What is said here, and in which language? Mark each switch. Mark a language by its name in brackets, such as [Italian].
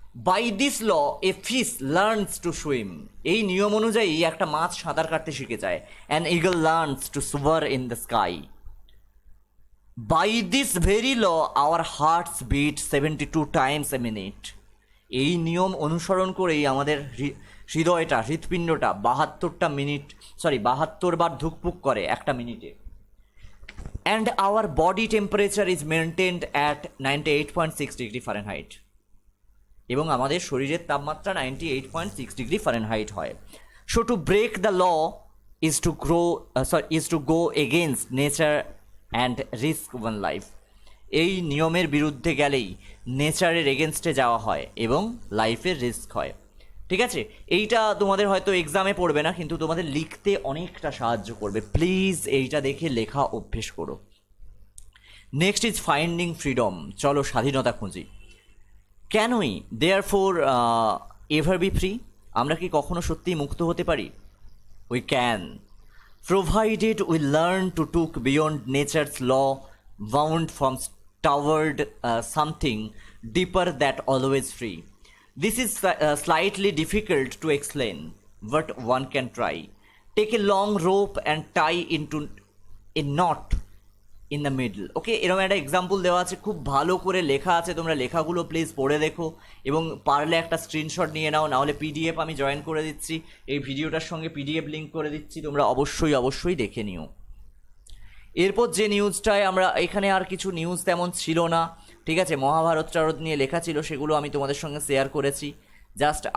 [English] By this law, a fish learns to swim. [Bangla] এই নিয়ম অনুযায়ী একটা মাছ সাঁতার কাটতে শিখে যায়। [English] An eagle learns to soar in the sky. By this very law, our hearts beat 72 times a minute. [Bangla] এই নিয়ম অনুসরণ করেই আমাদের হৃৎপিণ্ডটা 72 বার ধুকপুক করে একটা মিনিটে। [English] And our body temperature is maintained at 98.6 degree Fahrenheit. [Bangla] এবং আমাদের শরীরের তাপমাত্রা 98.6 ডিগ্রি ফারেনহাইট হয়। [English] So to break the law is to go against nature and risk one life. [Bangla] এই নিয়মের বিরুদ্ধে গেলেই নেচারের এগেনস্টে যাওয়া হয় এবং লাইফের রিস্ক হয়। ঠিক আছে, এইটা তোমাদের হয়তো এক্সামে পড়বে না, কিন্তু তোমাদের লিখতে অনেকটা সাহায্য করবে। প্লিজ এইটা দেখে লেখা অভ্যেস করো। [English] Next is finding freedom. [Bangla] চলো স্বাধীনতা খুঁজি। [English] Can we therefore ever be free? [Bangla] আমরা কি কখনো সত্যিই মুক্ত হতে পারি? [English] We can, provided we learn to took beyond nature's law bound from toward something deeper that always free. This is slightly difficult to explain, but one can try. Take a long rope and tie into a knot in the middle. [Bangla] Okay, এরকম একটা example দেওয়া আছে, খুব ভালো করে লেখা আছে, তোমরা লেখাগুলো প্লিজ পড়ে দেখো এবং পারলে একটা স্ক্রিনশট নিয়ে নাও, নাহলে পিডিএফ আমি জয়েন করে দিচ্ছি, এই ভিডিওটার সঙ্গে পিডিএফ লিঙ্ক করে দিচ্ছি, তোমরা অবশ্যই দেখে নিও। এরপর যে নিউজটায় আমরা এখানে আর কিছু নিউজ তেমন ছিল না, ঠিক আছে, মহাভারত নিয়ে লেখা ছিল, সেগুলো আমি তোমাদের সঙ্গে শেয়ার করেছি জাস্ট।